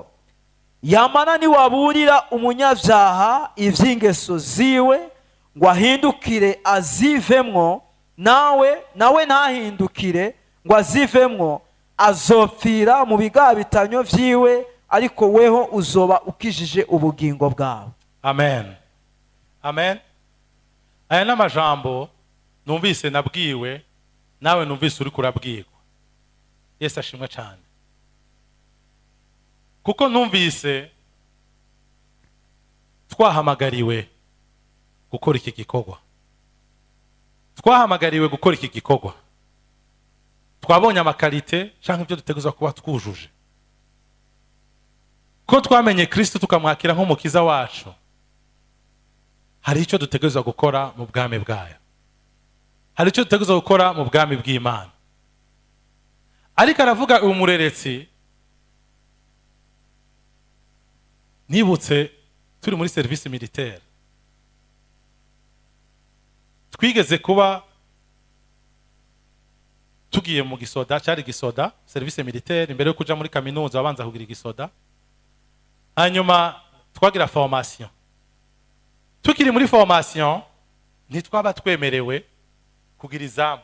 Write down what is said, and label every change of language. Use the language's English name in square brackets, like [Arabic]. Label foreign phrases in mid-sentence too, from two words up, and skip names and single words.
[Rundi] Yamara niwaburira umunyabyaha ivy'ingeso ziwe ngo ahindukire azivemwo, nawe ntahindukire ngo azivemwo, azopfira mu bigabitanyo vyiwe, ariko weho uzoba ukijije ubugingo bwawe. Amen. Amen. Aya n'amajambo numvise nabwiwe, nawe numvise uri kurabwirwa. Yesu ashimwe cyane. Kuko numvise twahamagariwe gukora iki gikorwa. Twahamagariwe gukora iki gikorwa. Twabonye amakalite cyangwa ibyo duteguza kuba twujuje. Ko twamenye Kristo tukamwakira nk'umukiza wacu, hari icyo duteguza gukora mu bwami bwayo. Hari icyo duteguza gukora mu bwami bw'Imana. Ariko aravuga umureretsi, nibutse turi muri [French] service militaire. [Rundi] Twigeze kuba tugiye mu gisoda, cyari gisoda, [French] service militaire, [Rundi] imbere yo kuja muri kaminuza abanza kugira igisoda. Hanyuma twagira formation. Tukiri muri formation ntitwaba twemerewe kugira izamu.